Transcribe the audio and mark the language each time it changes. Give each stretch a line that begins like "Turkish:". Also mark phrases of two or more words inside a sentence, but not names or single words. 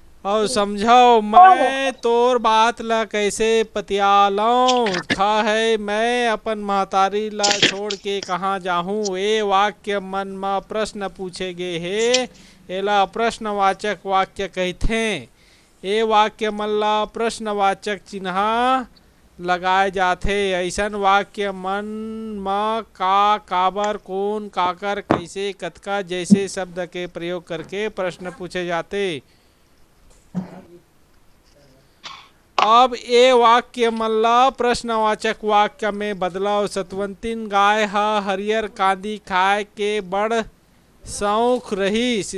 Chhattisgarhi: और समझो मैं तोर बात ला कैसे पतियालऊं। खा है मैं अपन महतारी ला छोड़ के कहाँ जाहूँ। ए वाक्य मन म प्रश्न पूछे गे हे, एला प्रश्नवाचक वाक्य कहथे। ए वाक्य मन ला प्रश्नवाचक चिन्ह लगाए जाथे। ऐसन वाक्य मन म का, काबर, कौन, काकर, कैसे, कतका जैसे शब्द के प्रयोग करके प्रश्न पूछे जाते। अब ए वाक्य मन ला प्रश्नवाचक वाक्य में बदलाव। सतवंतिन गाय ह हरियर कांदी खाए के बड़ शौक रहीस।